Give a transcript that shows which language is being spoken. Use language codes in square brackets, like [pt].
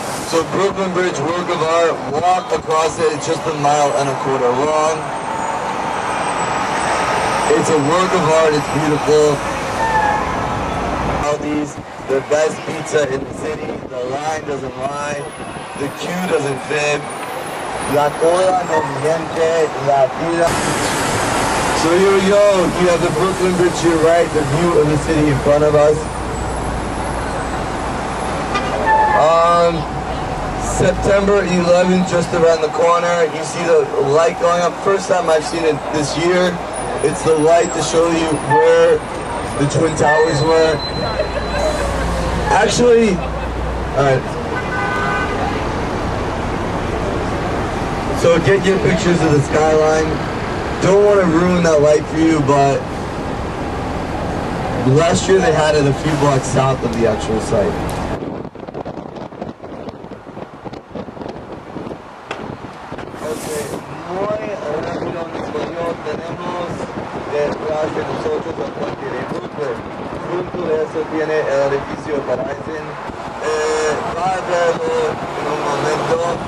[en] So Brooklyn Bridge, work of art, walk across it, it's just 1.25 miles long. It's a work of art, it's beautiful. Aldi's, the best pizza in the city, the line doesn't lie, the queue doesn't fib. [es] La cola no miente, la vida. [en] So here we go, you have the Brooklyn Bridge to your right, the view of the city in front of us. September 11th, just around the corner, you see the light going up. First time I've seen it this year. It's the light to show you where the Twin Towers were. Actually, alright. So get your pictures of the skyline. Don't want to ruin that light for you, but last year they had it a few blocks south of the actual site. [es] Okay, muy rápido en español tenemos detrás de nosotros el Parque de Brooklyn. Junto a eso tiene el edificio Verizon. Va a verlo en un momento.